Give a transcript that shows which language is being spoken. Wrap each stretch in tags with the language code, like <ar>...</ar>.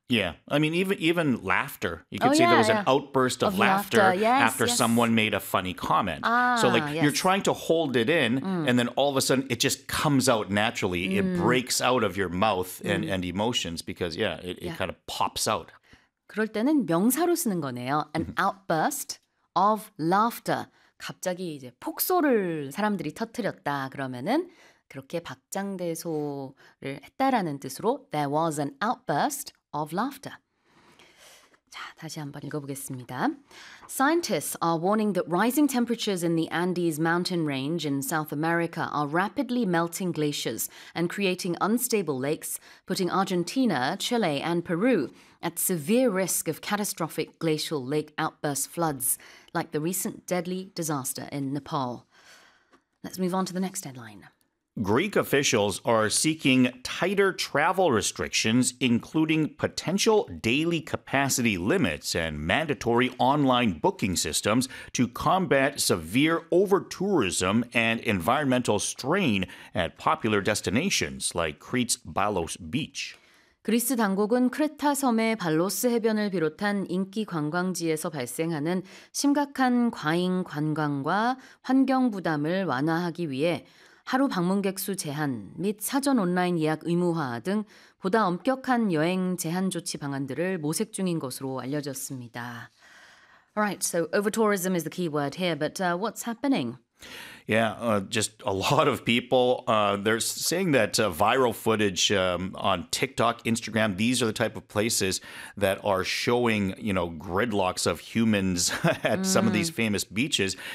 <en>Yeah. I mean, even laughter. You could there was an outburst of laughter after someone made a funny comment. You're trying to hold it in, and then all of a sudden, it just comes out naturally. Mm. It breaks out of your mouth and emotions because, it kind of pops out.</en> <ko>그럴 때는 명사로 쓰는 거네요.</ko> <en>An outburst of laughter.</en> <ko>갑자기 이제 폭소를 사람들이 터뜨렸다 그러면은 그렇게 박장대소를 했다라는 뜻으로</ko> <en>There was an outburst of laughter.</en> <ko>자, 다시 한번 읽어보겠습니다.</ko> <en>Scientists are warning that rising temperatures in the Andes mountain range in South America are rapidly melting glaciers and creating unstable lakes, putting Argentina, Chile and Peru at severe risk of catastrophic glacial lake outburst floods like the recent deadly disaster in Nepal. Let's move on to the next headline. Greek officials are seeking tighter travel restrictions, including potential daily capacity limits and mandatory online booking systems to combat severe over-tourism and environmental strain at popular destinations like Crete's Balos Beach.</en> <ko>그리스 당국은 크레타 섬의 발로스 해변을 비롯한 인기 관광지에서 발생하는 심각한 과잉 관광과 환경 부담을 완화하기 위해 하루 방문객 수 제한 및 사전 온라인 예약 의무화 등 보다 엄격한 여행 제한 조치 방안들을 모색 중인 것으로 알려졌습니다.</ko> <en>All right, so overtourism is the key word here, but what's happening? Yeah, just a lot of people. They're saying that viral footage on TikTok, Instagram, these are the type of places that are showing, you know, gridlocks of humans at some of these famous beaches.</en>